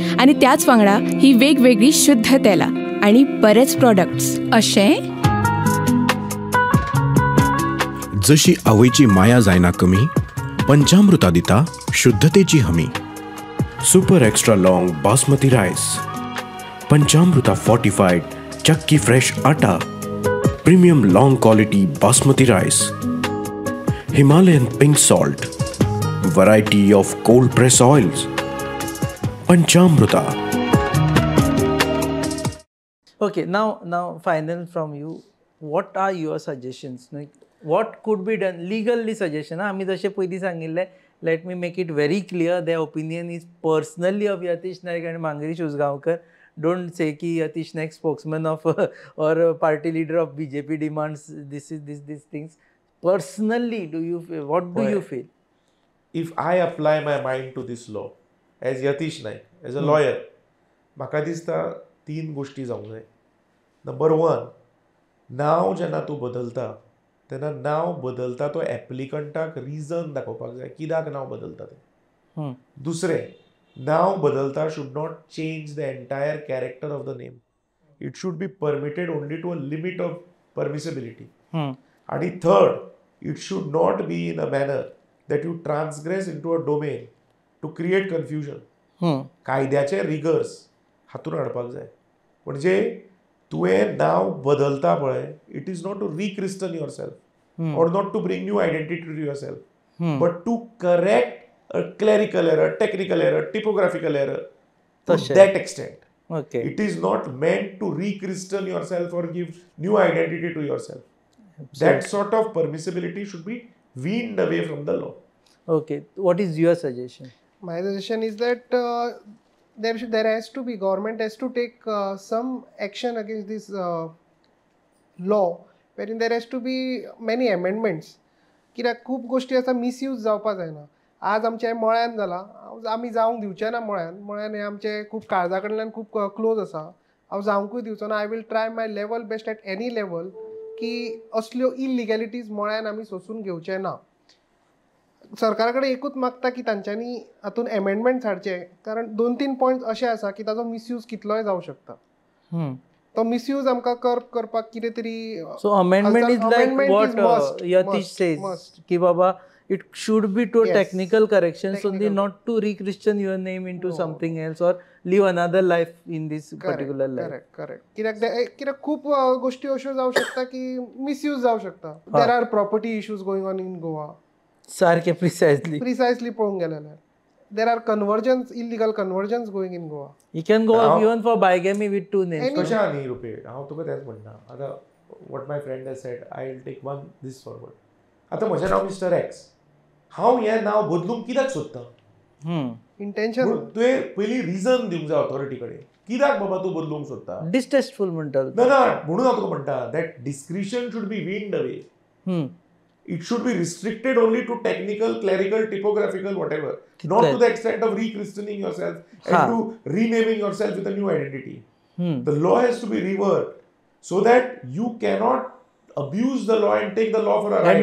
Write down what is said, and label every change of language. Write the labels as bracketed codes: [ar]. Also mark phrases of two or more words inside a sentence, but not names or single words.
[kok] आणि त्याच वांगडा ही वेगवेगळी शुद्ध तेलां आणि बरेच प्रॉडक्ट्स. अशें जशी आवयची माया जायना कमी, पंचामृता दिता शुद्धतेची हमी. [en] super extra long basmati rice, पंचामृता fortified chakki fresh atta, premium long quality basmati rice, Himalayan pink salt, variety of cold press oils, Panchamruta. Okay, now final from you. What are your suggestions? Like, what could be done legally? Suggestion. [kok] आम्ही जसे पयलीं सांगिल्ले, [en] let me make it very clear, their opinion is personally of Yatish Naik and Mangirish Uzgaonkar. Don't say कि Yatish Naik spokesman of or party leader of BJP demands these things. Personally, what do you feel? If I apply my mind to this law as Yatish Naik, as a lawyer, [kok] म्हाका दिसता 3 गोष्टी जावंक जाय. नंबर 1, नांव जेन्ना तूं बदलता तेन्ना नांव बदलता तो एप्लिकंटाक रिजन दाखोवपाक जाय कित्याक नांव बदलता तें. [en] दुसरें, [kok] नांव बदलता [en] should not change the entire character of the name. It should be permitted only to a limit of permissibility. And third, it should not be in a manner that you transgress into a domain to create confusion. [kok] कायद्याचे रिगर्स हातून हाडपाक जाय. म्हणजे तुवें नांव बदलता पळय, [en] it is not to rechristen yourself or not to bring new identity to yourself, but to correct a clerical error, technical error, typographical error to that extent. Okay. It is not meant to rechristen yourself or give new identity to yourself. That sort of permissibility should be weaned away from the law. Okay. What is your suggestion? My suggestion is that there has to be, government has to take some action against this law, wherein there has to be many amendments. [kok] कित्याक खूब गोष्टी आसा मिसयूज जावपा जायना. आज आमच्या मळ्यान जाला, आमी जावंक दिवचे ना. मळ्यान हे आमचे खूब काळजा कडल्यान खूब क्लोज आसा. हांव जावंकूय दिवचो ना. [en] I will try my level best at any level [kok] की असल्यो इलिगॅलिटीज मळ्यान आमी सोसून घेवचे ना. सरकारा कडेन एकूच मागता की तांच्यांनी हातून एमेंडमेंट्स हाडचे, कारण 2-3 पॉयंट्स अशे आसा की ताजो मिसयूज कितलोय जावं शकता. तो मिसयूज आमकां करपाक कितें तरी. [en] so amendment is like what Yatish says [kok] की बाबा [en] it should be to technical corrections only, not to re-christian your name into something else or live another life in this particular life. Correct. [kok] कित्याक खूब गोष्टी अश्यो जावं शकता की मिसयूज जावं शकता. [en] There are property issues going on in Goa. [kok] सारखे precisely पळोवंक गेले जाल्यार [en] there are illegal conversions going in Goa. You can go even for bigamy with 2 names. [kok] कशा न्ही रुपे, हांव तुका तेंच म्हणटा. [en] आतां what my friend has said, I will take one this forward. [kok] आतां म्हजें नांव मिस्टर एक्स, हांव हें नांव बदलूंक कित्याक सोदता? इंटेंशन. तुवें पयलीं रिजन दिवंक जाय ऑथॉरिटी कडेन. कित्याक बाबा तूं बदलूंक सोदता? डिस्टेस्टफुल म्हणटा. ना म्हणून हांव तुका म्हणटा [en] that discretion should be weaned away. It should be restricted only to technical, clerical, typographical, whatever. Not to the extent of re-christening yourself and to renaming yourself with a new identity. The law has to be reworked so that you cannot abuse the law and take the law for a ride.